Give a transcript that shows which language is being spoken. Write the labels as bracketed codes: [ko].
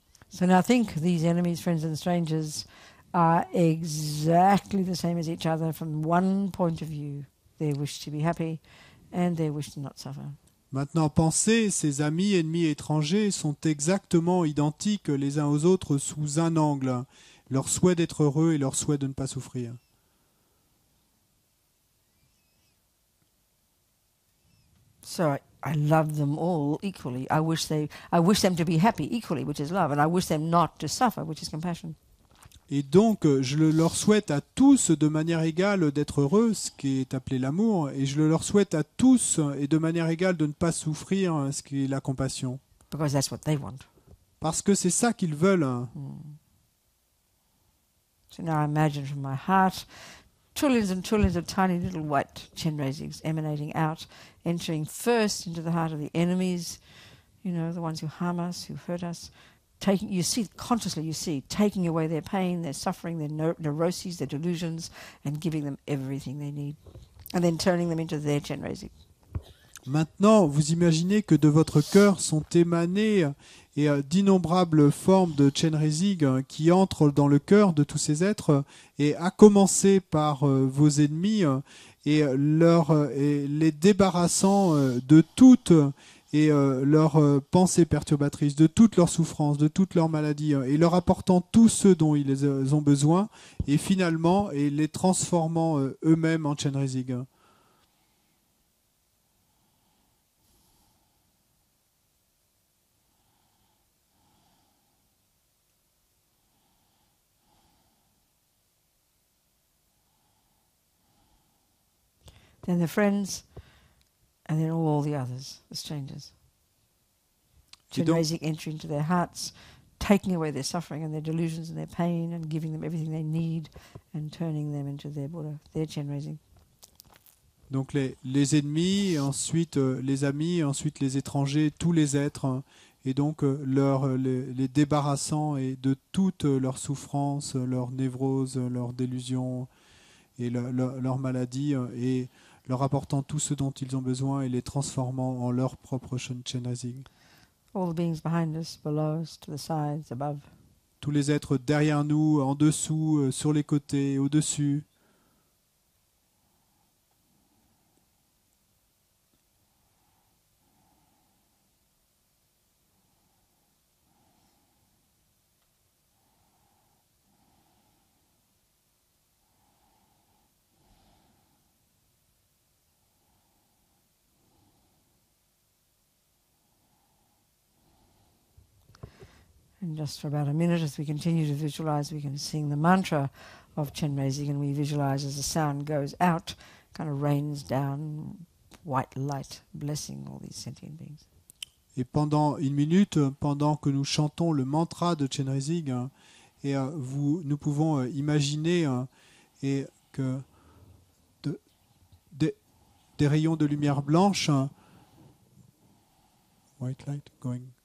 [en] So now think these enemies, friends and strangers are exactly the same as each other from one point of view. Their wish to be happy and their wish to not suffer. [fr] Maintenant, pensez, ces amis, ennemis étrangers sont exactement identiques les uns aux autres sous un angle. Leur souhait d'être heureux et leur souhait de ne pas souffrir. [en] So I love them all equally. I wish them to be happy equally, which is love, and I wish them not to suffer, which is compassion. [fr] Et donc, je leur souhaite à tous de manière égale d'être heureux, ce qui est appelé l'amour, et je leur souhaite à tous et de manière égale de ne pas souffrir, ce qui est la compassion. [en] Because that's what they want. [fr] Parce que c'est ça qu'ils veulent. [en] So now I imagine from my heart trillions and trillions of tiny little white Chenrezigs emanating out, entering first into the heart of the enemies, you know, the ones who harm us, who hurt us. Taking, you see, consciously you see, taking away their pain, their suffering, their neuroses, their delusions, and giving them everything they need. And then turning them into their Chenrezig. [fr] Maintenant, vous imaginez que de votre cœur sont émanées d'innombrables formes de Chenrezig qui entrent dans le cœur de tous ces êtres, et à commencer par vos ennemis, et les débarrassant de toutes leurs pensées perturbatrices, de toutes leurs souffrances, de toutes leurs maladies, et leur apportant tout ce dont ils ont besoin, et finalement les transformant eux-mêmes en Chenrezig. [en] Then the friends, and then all the others, the strangers. Chenrezig entering into their hearts, taking away their suffering and their delusions and their pain, and giving them everything they need, and turning them into their Buddha, their Chenrezig. [fr] Donc les ennemis, ensuite les amis, ensuite les étrangers, tous les êtres, et donc les débarrassant et de toutes leurs souffrances, leurs névroses, leurs délusions et leurs maladies, et leur apportant tout ce dont ils ont besoin et les transformant en leur propre Chenrezig. [en] All the beings behind us, below us, to the sides, above. [fr] Tous les êtres derrière nous, en dessous, sur les côtés, au-dessus. [en] And just for about a minute, as we continue to visualize, we can sing the mantra of Chenrezig, and we visualize as the sound goes out, kind of rains down white light, blessing all these sentient beings. [fr] Et pendant une minute, pendant que nous chantons le mantra de Chenrezig, nous pouvons imaginer que des rayons de lumière blanche, white light going.